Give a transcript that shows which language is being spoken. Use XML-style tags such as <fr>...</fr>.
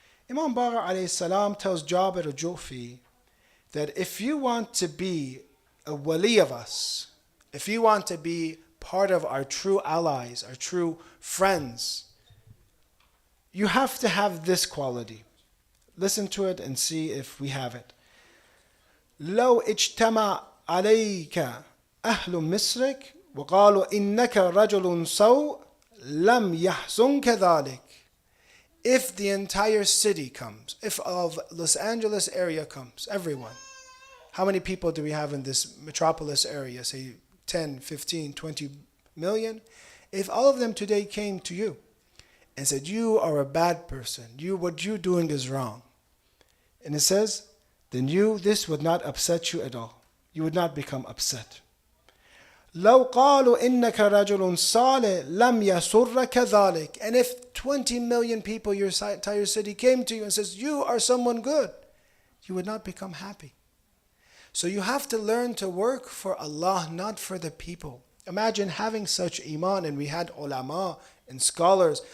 <en>Imam Baqir alayhi salam tells Jabir al-Jufi that if you want to be a wali of us, if you want to be part of our true allies, our true friends, you have to have this quality. Listen to it and see if we have it.</en> <ar>لو اجتمع عليك أهل مصرك وقالوا إنك رجل سوء لم يحزنك ذلك.</ar> <en>If the entire city comes, if of Los Angeles area comes, everyone. How many people do we have in this metropolis area? Say 10, 15, 20 million, if all of them today came to you and said, you are a bad person, what you're doing is wrong. And it says, then this would not upset you at all. You would not become upset.</en> <ar>لو قالوا إنك رجل صالح لم يسرك ذلك.</ar> <en>And if 20 million people, your entire city, came to you and says, you are someone good, you would not become happy. So you have to learn to work for Allah, not for the people. Imagine having such iman, and we had ulama and scholars.</en>